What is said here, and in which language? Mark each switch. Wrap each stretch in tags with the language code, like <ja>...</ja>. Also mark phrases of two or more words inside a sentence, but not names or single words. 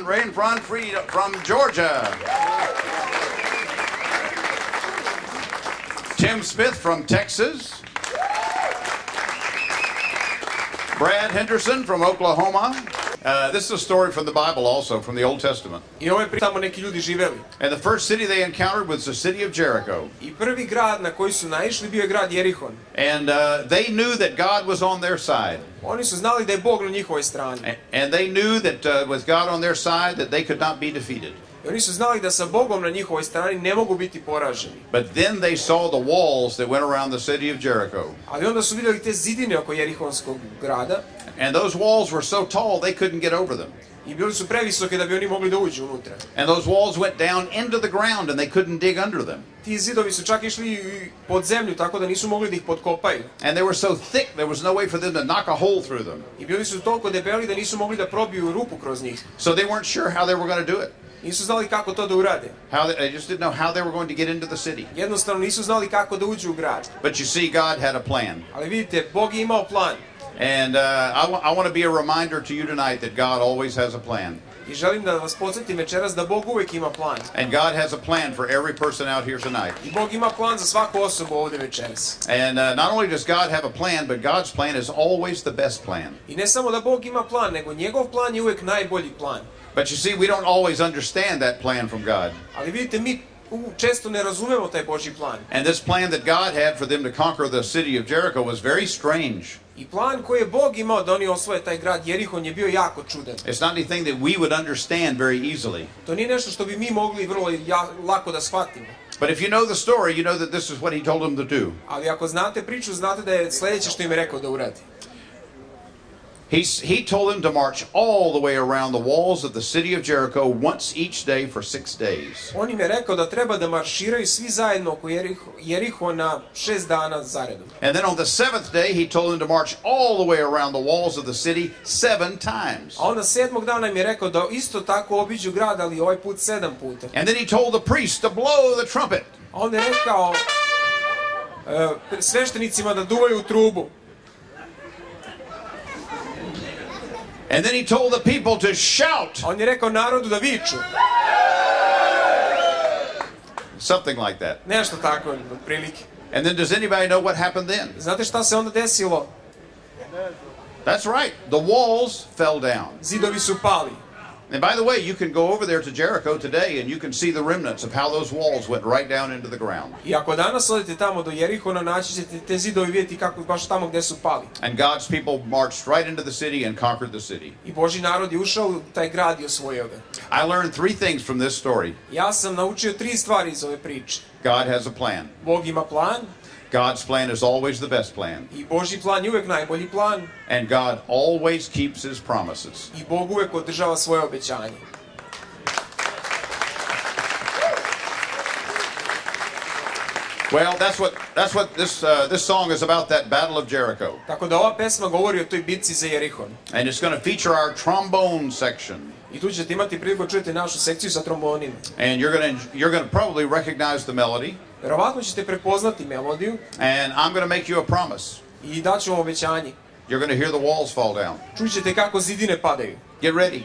<en>Ron Freed from Georgia. Tim Smith from Texas. Brad Henderson from Oklahoma. This is a story from the Bible also, from the Old Testament.</en> <sr>I ovo je tamo neki ljudi živeli.</sr> <en>And the first city they encountered was the city of Jericho.</en> <sr>I prvi grad na koji su naišli bio je grad Jerihon.</sr> <en>And they knew that God was on their side.</en> <sr>Oni su znali da je Bog na njihovoj strani.</sr> <en>And they knew that with God on their side that they could not be defeated.</en> <sr>I oni su znali da sa Bogom na njihovoj strani ne mogu biti poraženi.</sr> <en>But then they saw the walls that went around the city of Jericho.</en> <sr>Ali onda su vidjeli te zidine oko Jerihonskog grada.</sr> <en>And those walls were so tall they couldn't get over them.</en> <sr>I bili su previsoke da bi oni mogli da uđu unutra.</sr> <en>And those walls went down into the ground and they couldn't dig under them.</en> <sr>Ti zidovi su čak išli pod zemlju tako da nisu mogli da ih potkopaju.</sr> <en>And they were so thick there was no way for them to knock a hole through them.</en> <sr>I bili su toliko debeli da nisu mogli da probiju rupu kroz njih.</sr> <en>So they weren't sure how they were going to do it.</en> <sr>Nisu znali kako to da urade.</sr> <en>They just didn't know how they were going to get into the city.</en> <sr>Jednostavno nisu znali kako da uđu u grad.</sr> <en>But you see, God had a plan.</en> <sr>Ali vidite, Bog je imao plan.</sr> <en>And I want to be a reminder to you tonight that God always has a plan.</en> <sr>I želim da vas podsjetim večeras da Bog uvijek ima plan.</sr> <en>And God has a plan for every person out here tonight.</en> <sr>I Bog ima plan za svaku osobu ovdje večeras.</sr> <en>And not only does God have a plan, but God's plan is always the best plan.</en> <sr>I ne samo da Bog ima plan, nego njegov plan je uvijek najbolji plan.</sr> <en>But you see, we don't always understand that plan from God.</en> <sr>Ali vidite, mi često ne razumemo taj Božji plan.</sr> <en>And this plan that God had for them to conquer the city of Jericho was very strange.</en> <sr>I plan koji je Bog imao da oni osvoje taj grad Jerihon je bio jako čudan.</sr> <en>It's not anything that we would understand very easily.</en> <sr>To nije nešto što bi mi mogli vrlo lako da shvatimo.</sr> <en>But if you know the story, you know that this is what he told them to do.</en> <sr>Ali ako znate priču, znate da je sljedeće što im je rekao da uradi.</sr> <en>He told them to march all the way around the walls of the city of Jericho once each day for 6 days.</en> <sr>On im je rekao da treba da marširaju svi zajedno oko Jerihona 6 dana zaredom.</sr> <en>And then on the 7th day he told them to march all the way around the walls of the city 7 times.</en> <sr>A onda 7. dana im je rekao da isto tako obiđu grad, ali ovaj put 7 puta.</sr> <en>And then he told the priests to blow the trumpet.</en> <sr>A onda je rekao sveštenicima da duvaju u trubu.</sr> <en>And then he told the people to shout.</en> <sr>On je rekao narodu da viču.</sr> <en>Something like that.</en> <sr>Nešto tako, otprilike.</sr> <en>And then does anybody know what happened then?</en> <sr>Znate šta se onda desilo?</sr> <en>That's right. The walls fell down.</en> <sr>Zidovi su pali.</sr> <en>And by the way, you can go over there to Jericho today and you can see the remnants of how those walls went right down into the ground.</en> <sr>I ako danas odete tamo do Jerihona, naći ćete te zidovi vidjeti kako baš tamo gdje su pali.</sr> <en>And God's people marched right into the city and conquered the city.</en> <sr>I Božji narod je ušao u taj grad i osvojio ga.</sr> <en>I learned 3 things from this story.</en> <sr>Ja sam naučio 3 stvari iz ove priče.</sr> <en>God has a plan.</en> <sr>Bog ima plan.</sr> <en>God's plan is always the best plan.</en> <sr>I Božji plan je uvijek najbolji plan.</sr> <en>And God always keeps his promises.</en> <sr>I Bog uvijek održava svoje obećanje.</sr> <en>Well, that's what this song is about, that Battle of Jericho.</en> <sr>Tako da ova pesma govori o toj bitci za Jerihon.</sr> <en>And it's going to feature our trombone section.</en> <sr>I tu ćete imati priliku čujete našu sekciju sa trombonima.</sr> <en>And you're going to probably recognize the melody.</en> <sr>Verovatno ćete prepoznati melodiju.</sr> <en>And I'm going to make you a promise.</en> <sr>I daću vam obećanje.</sr> <en>You're going to hear the walls fall down.</en> <sr>Čućete kako zidine padaju.</sr> <en>Get ready.</en>